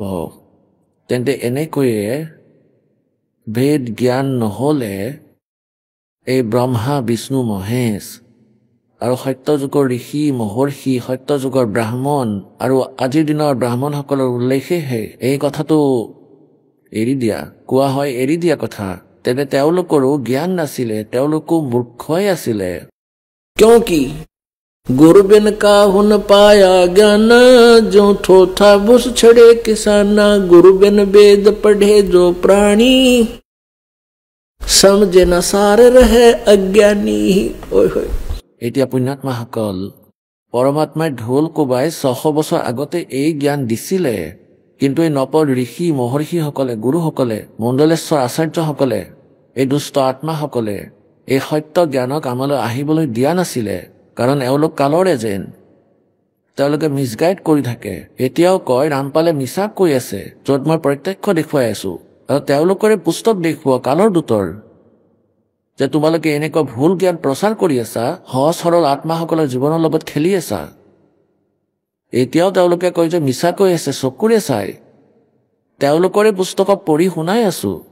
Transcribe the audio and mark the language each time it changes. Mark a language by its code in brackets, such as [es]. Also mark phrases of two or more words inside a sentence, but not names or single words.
[as] তেন্তে এনেকৈয়ে ভেদ জ্ঞান নহ'লে এই ব্ৰহ্মা বিষ্ণু মহেশ আৰু সত্যযুগৰ ঋষি মহৰ্ষি সত্যযুগৰ ব্ৰাহ্মণ আৰু আজিৰ দিনৰ ব্ৰাহ্মণসকলৰ উল্লেখেহে এই কথাটো এৰি দিয়া কোৱা হয় এৰি দিয়া কথা তেনে তেওঁলোকৰো জ্ঞান নাছিলে তেওঁলোকো মূৰ্খই আছিলে [hi] क्योंकि गुरु बिन काहू न पाया ज्ञान जो थोथा बुस छड़े किसाना गुरु बिन वेद पढ़े जो प्राणी समझे न सार रहे अज्ञानी ओय होय [as] এতিয়া পুণ্যাত্মাসকল পৰমাত্মাই ঢোল কোবাই 600 বছৰ আগতে এই জ্ঞান দিছিলে কিন্তু এই নপৰ ঋষি মহৰ্ষিসকলে গুৰুসকলে মণ্ডলেশ্বৰ আচাৰ্যসকলে এই দুষ্ট আত্মাসকলে এই সত্য জ্ঞানক আমালৈ আহিবলৈ দিয়া নাছিলে কাৰণ এওঁলোক কালৰে যেন তেওঁলোকে মিছগাইড কৰি থাকে এতিয়াও কয় ৰামপালে মিছা কৈ আছে য'ত মই প্ৰত্যক্ষ দেখুৱাই আছো আৰু তেওঁলোকৰে পুস্তক দেখুওৱা কালৰ দূতৰ যে তোমালোকে এনেকুৱা ভুল জ্ঞান প্ৰচাৰ কৰি আছা সহজ সৰল আত্মাসকলৰ জীৱনৰ লগত খেলি আছা এতিয়াও তেওঁলোকে কয় যে মিছা কৈ আছে চকুৰে চাই তেওঁলোকৰে পুস্তকক পঢ়ি শুনাই আছো